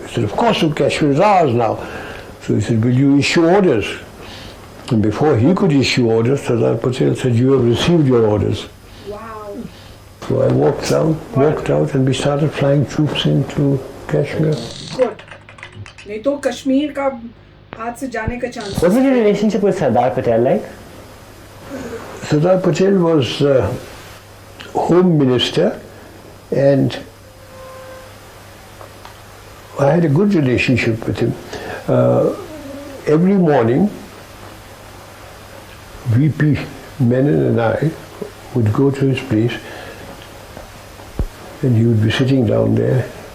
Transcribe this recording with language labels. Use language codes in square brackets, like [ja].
[en] He said, of course, Kashmir is ours now. So he said, will you issue orders? And before he could issue orders, Sardar Patel said, you have received your orders. Wow. So I walked out, and we started flying troops into Kashmir. Good. [hi] नहीं तो कश्मीर का हाथ से जाने का chance. [en] Was your relationship with Sardar Patel like? Sardar Patel was Home Minister, and I had a good relationship with him. Every morning, VP Menon and I would go to his place, and he would be sitting down there.